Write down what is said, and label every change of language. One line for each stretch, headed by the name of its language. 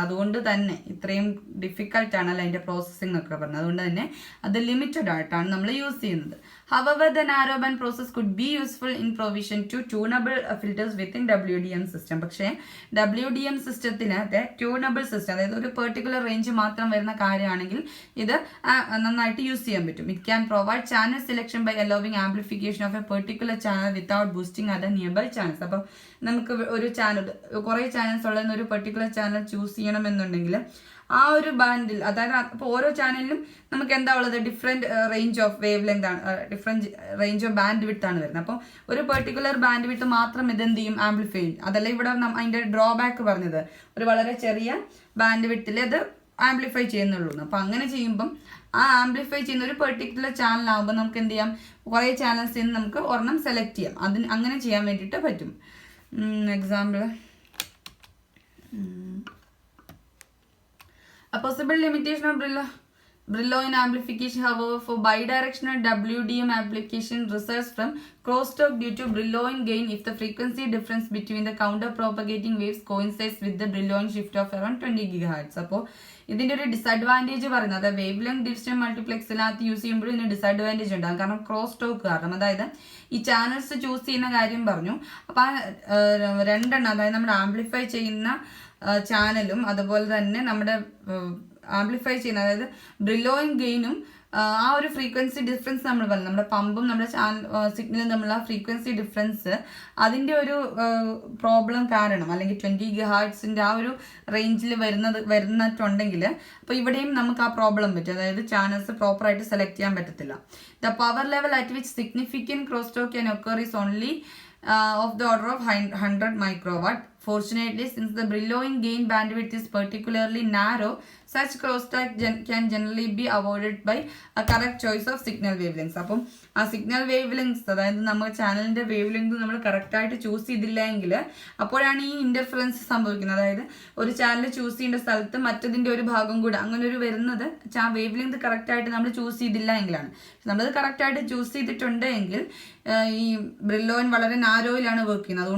Malayalam: അതുകൊണ്ട് തന്നെ ഇത്രയും ഡിഫിക്കൽട്ടാണ് അതിൻ്റെ പ്രോസസ്സിംഗ് എന്നൊക്കെ പറഞ്ഞത്. അതുകൊണ്ട് തന്നെ അത് ലിമിറ്റഡ് ആയിട്ടാണ് നമ്മൾ യൂസ് ചെയ്യുന്നത്.
English: However, the narrowband process could be useful in provision to tunable filters within WDM system.
Malayalam: പക്ഷേ WDM സിസ്റ്റത്തിനകത്തെ ട്യൂണബിൾ സിസ്റ്റം, അതായത് ഒരു പെർട്ടിക്കുലർ റേഞ്ച് മാത്രം വരുന്ന കാര്യമാണെങ്കിൽ ഇത് നന്നായിട്ട് യൂസ് ചെയ്യാൻ പറ്റും.
English: It can provide channel selection by allowing amplification of a particular channel without boosting other nearby channels.
Malayalam: അപ്പോൾ നമുക്ക് ഒരു ചാനൽ, കുറേ ചാനൽസ് ഉള്ളതെന്ന് ഒരു പെർട്ടിക്കുലർ ചാനൽ ചൂസ് ചെയ്യണമെന്നുണ്ടെങ്കിൽ ആ ഒരു ബാൻഡിൽ, അതായത് അപ്പോൾ ഓരോ ചാനലിലും നമുക്ക് എന്താ ഉള്ളത്, different range of wave length ആണ്, different range of band width ആണ് വരുന്നത്. അപ്പോൾ ഒരു പെർട്ടിക്കുലർ ബാൻഡ് വിഡ്ത്ത് മാത്രം ഇതെന്ത് ചെയ്യും, ആംപ്ലിഫൈ ചെയ്യും. അതല്ല ഇവിടെ അതിൻ്റെ ഡ്രോബാക്ക് പറഞ്ഞത്, ഒരു വളരെ ചെറിയ ബാൻഡ് വിഡ്ത്തിൽ അത് ആംപ്ലിഫൈ ചെയ്യുന്നുള്ളൂ. അപ്പോൾ അങ്ങനെ ചെയ്യുമ്പം ആ ആംപ്ലിഫൈ ചെയ്യുന്ന ഒരു പെർട്ടിക്കുലർ ചാനലാകുമ്പോൾ നമുക്ക് എന്ത് ചെയ്യാം, കുറേ ചാനൽസിൽ നിന്ന് നമുക്ക് ഒരെണ്ണം സെലക്ട് ചെയ്യാം. അങ്ങനെ ചെയ്യാൻ വേണ്ടിയിട്ട് പറ്റും.
English: Example, a possible limitation of Brillo in amplification, however, for bidirectional WDM application results from crosstalk due to Brillouin gain if the frequency difference between the counter propagating waves coincides with the Brillouin shift of around 20 GHz.
Malayalam: അപ്പോൾ ഇതിൻ്റെ ഒരു disadvantage പറയുന്നത്, അതായത് wave length division മൾട്ടിപ്ലെക്സിനകത്ത് use ചെയ്യുമ്പോഴും ഇതിന് disadvantage ഉണ്ടാകും. കാരണം cross talk കാരണം, അതായത് ഈ ചാനൽസ് ചൂസ് ചെയ്യുന്ന കാര്യം പറഞ്ഞു. അപ്പോൾ ആ രണ്ടെണ്ണം, അതായത് നമ്മുടെ ആംപ്ലിഫൈ ചെയ്യുന്ന ചാനലും അതുപോലെ തന്നെ നമ്മുടെ ആംപ്ലിഫൈ ചെയ്യുന്ന, അതായത് ബ്രില്ലോയിൻ ഗെയിനും ആ ഒരു ഫ്രീക്വൻസി ഡിഫറൻസ് നമ്മൾ പറഞ്ഞു, നമ്മുടെ പമ്പും നമ്മുടെ സിഗ്നലും തമ്മിലുള്ള ഫ്രീക്വൻസി ഡിഫറൻസ്, അതിൻ്റെ ഒരു പ്രോബ്ലം കാരണം, അല്ലെങ്കിൽ 20 GHz ആ ഒരു റേഞ്ചിൽ വരുന്നിട്ടുണ്ടെങ്കിൽ അപ്പോൾ ഇവിടെയും നമുക്ക് ആ പ്രോബ്ലം പറ്റും. അതായത് ചാനൽസ് പ്രോപ്പറായിട്ട് സെലക്ട് ചെയ്യാൻ പറ്റത്തില്ല.
English: The power level at which significant cross talk can occur is only of the order of 100 microwatt. Fortunately, since the Brillouin gain bandwidth is particularly narrow, such crosstalk can generally be avoided by a correct choice of signal wavelengths.
Malayalam: അപ്പം ആ signal wave lengths, അതായത് നമ്മൾ ചാനലിൻ്റെ wave length നമ്മൾ കറക്റ്റായിട്ട് choose ചെയ്തില്ല എങ്കിൽ അപ്പോഴാണ് ഈ ഇൻ്റർഫറൻസ് സംഭവിക്കുന്നത്. അതായത് ഒരു ചാനൽ ചൂസ് ചെയ്യേണ്ട സ്ഥലത്ത് മറ്റതിൻ്റെ ഒരു ഭാഗം കൂടെ അങ്ങനെ ഒരു വരുന്നത് വേവ് ലെങ്ത് കറക്റ്റായിട്ട് നമ്മൾ ചൂസ് ചെയ്തില്ല എങ്കിലാണ്. നമ്മളത് കറക്റ്റായിട്ട് ചൂസ് ചെയ്തിട്ടുണ്ട് എങ്കിൽ ഈ ബ്രില്ലോയിൻ വളരെ നാരോയിലാണ് വർക്ക് ചെയ്യുന്നത്.